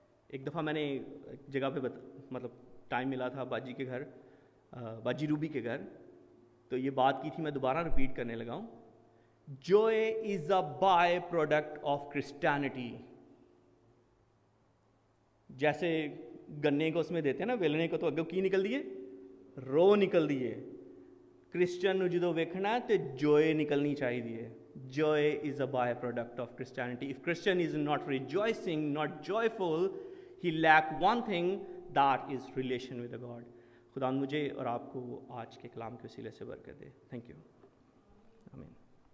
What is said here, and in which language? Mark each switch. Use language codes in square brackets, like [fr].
[ur] ایک دفعہ میں نے ایک جگہ پہ مطلب ٹائم ملا تھا باجی کے گھر, باجی روبی کے گھر, تو یہ بات کی تھی, میں دوبارہ ریپیٹ کرنے لگا ہوں. [en] Joy is a byproduct of Christianity. [ur] جیسے گنے کو اس میں دیتے ہیں نا ویلنے کو, [pa] تو اگوں کی نکل دیے, رو نکل دیے. کرسچن نو جدو ویکھنا ہے تے جوائے نکلنی چاہیے. [en] Joy is a byproduct of Christianity. If Christian is not rejoicing, not joyful, he lack one thing, that is relation with the God. [ur] خدا مجھے اور آپ کو آج کے کلام کے وسیلے سے برکت دے. [en] Thank you. Amen.